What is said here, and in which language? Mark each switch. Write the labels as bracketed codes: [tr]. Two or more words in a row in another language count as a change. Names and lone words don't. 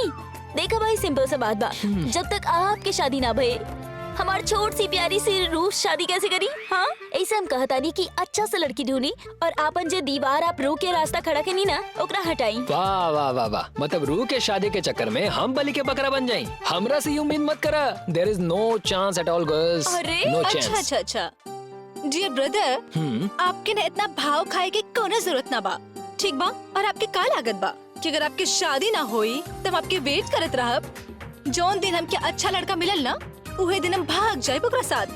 [bho] देखा भाई सिंपल सा बात बा, जब तक आपके शादी ना भए हमार छोट सी प्यारी सी रूह शादी कैसे करी? हाँ ऐसे हम कहता नहीं कि अच्छा सा लड़की ढूंढी और आपन जे दीवार आप रूह के रास्ता खड़ा के नहीं ना ओकरा हटाई। वाह वाह वाह वाह, मतलब रूह के शादी के चक्कर में हम बलि के बकरा बन जाएं। हमरा से यूं उम्मीद मत करा। [en] There is no chance at all girls. [bho] अरे नो अच्छा चांस। अच्छा अच्छा [en] dear brother, [bho] आपके ना इतना भाव खाए की कोनो जरूरत ना बा, ठीक बा? और आपके का लागत बा कि अगर आपकी शादी ना होई तब आपके वेट करत रहब। जौन दिन हमके अच्छा लड़का मिलल ना उहे दिन हम भाग जाए ओकरा साथ।